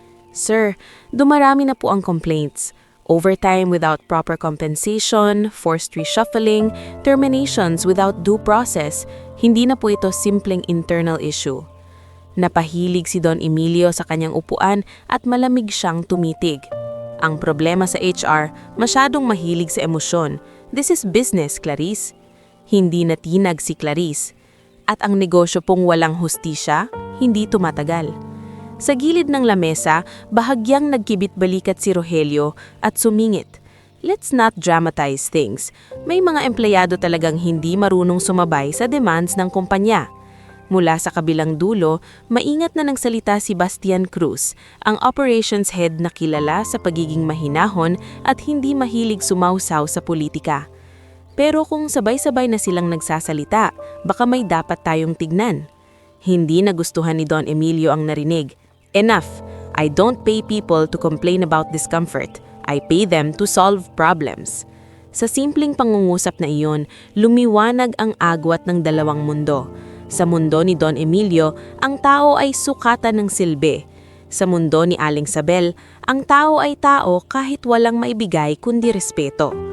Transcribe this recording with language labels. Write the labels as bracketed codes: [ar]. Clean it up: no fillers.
[tl] Sir, dumarami na po ang complaints. [en] Overtime without proper compensation, forced reshuffling, terminations without due process. [tl] Hindi na po ito simpleng internal issue. Napahilig si Don Emilio sa kanyang upuan at malamig siyang tumitig. Ang problema sa HR, masyadong mahilig sa emosyon. [en] This is business, Clarice. [tl] Hindi natinag si Clarice. At ang negosyo pong walang hustisya, hindi tumatagal. Sa gilid ng lamesa, bahagyang nagkibit-balikat si Rogelio at sumingit. [en] Let's not dramatize things. [tl] May mga empleyado talagang hindi marunong sumabay sa demands ng kumpanya. Mula sa kabilang dulo, maingat na nagsalita si Bastian Cruz, ang operations head na kilala sa pagiging mahinahon at hindi mahilig sumausaw sa politika. Pero kung sabay-sabay na silang nagsasalita, baka may dapat tayong tignan. Hindi nagustuhan ni Don Emilio ang narinig. [en] Enough! I don't pay people to complain about discomfort. I pay them to solve problems. [tl] Sa simpleng pangungusap na iyon, lumiwanag ang agwat ng dalawang mundo. Sa mundo ni Don Emilio, ang tao ay sukatan ng silbi. Sa mundo ni Aling Sabel, ang tao ay tao kahit walang maibigay kundi respeto.